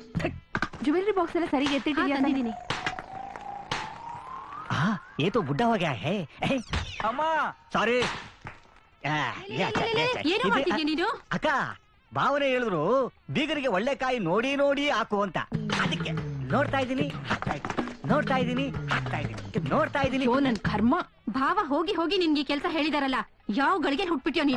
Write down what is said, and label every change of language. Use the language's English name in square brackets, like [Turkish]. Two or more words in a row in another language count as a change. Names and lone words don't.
[English] jewellery box [Kannada] ಎಲ್ಲ ಸರಿಗೆ ಎತ್ತಿಟ್ಟಿದ್ದೀನಿ. [Hindi] ये तो बुढ़ा हो गया है. [Kannada] ಅಮ್ಮ ಸಾರಿ. ನೀನು ಅಕ್ಕ, ಭಾವನೆ ಹೇಳಿದ್ರು ಬೀಗರಿಗೆ ಒಳ್ಳೆ ಕಾಯಿ ನೋಡಿ ನೋಡಿ ಹಾಕು ಅಂತ. ಅದಕ್ಕೆ ನೋಡ್ತಾ ಇದ್ದೀನಿ, ಹಾಕ್ತಾ ಇದ್ದೀನಿ, ನೋಡ್ತಾ ಇದ್ದೀನಿ, ಹಾಕ್ತಾ ಇದ್ದೀನಿ, ನೋಡ್ತಾ ಇದ್ದೀನಿ. ಯೋ ನನ್ ಕರ್ಮ. ಭಾವ ಹೋಗಿ ಹೋಗಿ ನಿನ್ಗೆ ಕೆಲಸ ಹೇಳಿದಾರಲ್ಲ, ಯಾವ ಗಳಿಗೆ ಹುಟ್ಬಿಟ್ಯೋ ನೀನು?